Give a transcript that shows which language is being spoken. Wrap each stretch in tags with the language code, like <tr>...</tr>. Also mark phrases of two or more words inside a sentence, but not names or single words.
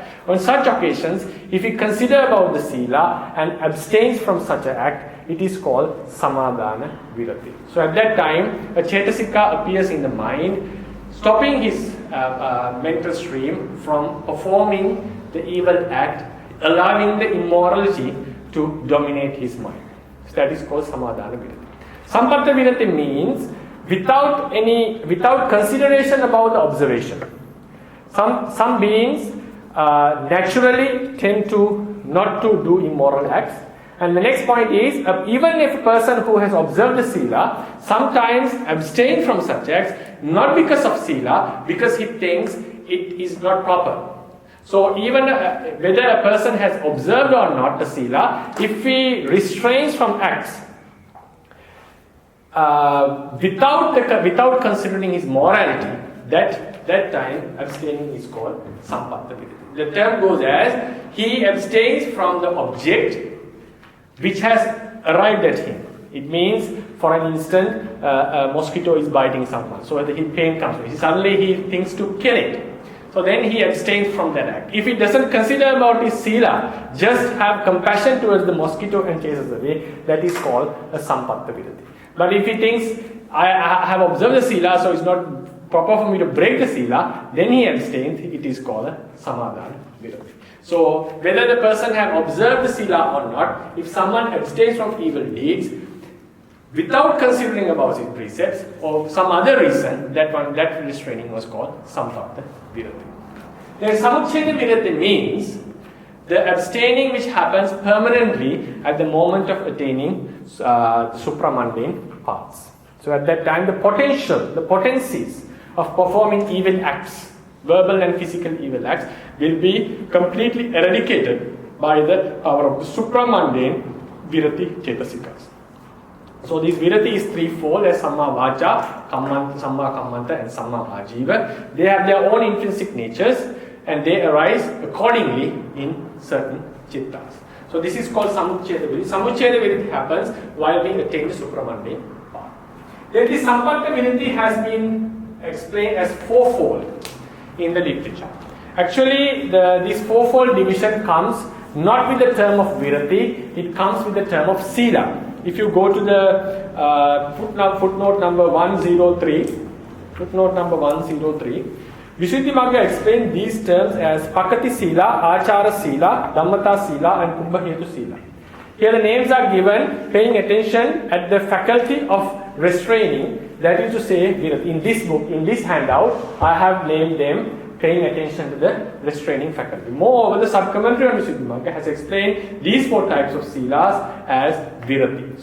<en>On such occasions, if he consider about the sila and abstains from such an act, it is called samādāna-virati. So at that time, a cetasika appears in the mind, stopping his mental stream from performing the evil act, allowing the immorality to dominate his mind. So that is called samādāna-virati. Sampatti-virati means without consideration about the observation. Some beings naturally tend to not to do immoral acts. And the next point is, even if a person who has observed the sila sometimes abstain from such acts, not because of sila, because he thinks it is not proper. So even whether a person has observed or not the sila, if he restrains from acts without considering his morality, that time abstaining is called sampatti-virati. The term goes as he abstains from the object which has arrived at him. It means, for an instant, a mosquito is biting someone, so the pain comes. Suddenly he thinks to kill it. So then he abstains from that act. If he doesn't consider about his sila, just have compassion towards the mosquito and chases away, that is called a sampatti-virati. But if he thinks, I have observed the sila, so it's not proper for me to break the sila, then he abstains, it is called a samādāna-virati. So whether the person have observed the sila or not, if someone abstains from evil deeds without considering about his precepts or some other reason, that restraining was called sampatti-virati. Then samuccheda-virati means the abstaining which happens permanently at the moment of attaining supramundane paths. So at that time, the potencies of performing evil acts, verbal and physical evil acts, will be completely eradicated by the power of the supramundane</en> <pi>virati cetasikas.</pi> <en>So this virati is threefold, as</en> <pi>Sammā-Vācā, Sammā-Kammanta</pi> <en>and Sammā-Ājīva. They have their own intrinsic natures and they arise accordingly in certain chittas. So this is called samuccheda-virati. Samuccheda-virati happens while we attain the supramundane path. Then the sampatti-virati has been explained as fourfold in the literature. Actually, this fourfold division comes not with the term of virati, it comes with the term of sila. if you go to the footnote number 103, Visuddhimagga explained these terms as</en> <pi>pakati-sila, ācāra-sila, dhammatā-sila</pi> <en>and pubbahetuka-virati. Here the names are given paying attention at the faculty of restraining, that is to say, in this book, in this handout, I have named them paying attention to the restraining faculty. Moreover, the sub-commentary on Visuddhimagga has explained these 4 types of silas as virati.</en>